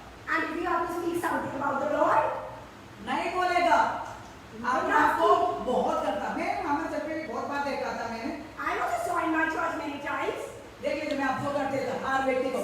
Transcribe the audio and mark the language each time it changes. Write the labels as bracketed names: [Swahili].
[English] And if you have to speak something about the Lord, [Hindi] नहीं बोलेगा. अपने आप को बहुत करता. मैं हमारे चर्च में बहुत बार देखा था मैंने. [English] I also saw in my church many times. [Hindi] देख लीजिए मैं ऑब्जर्व करते था हर व्यक्ति को.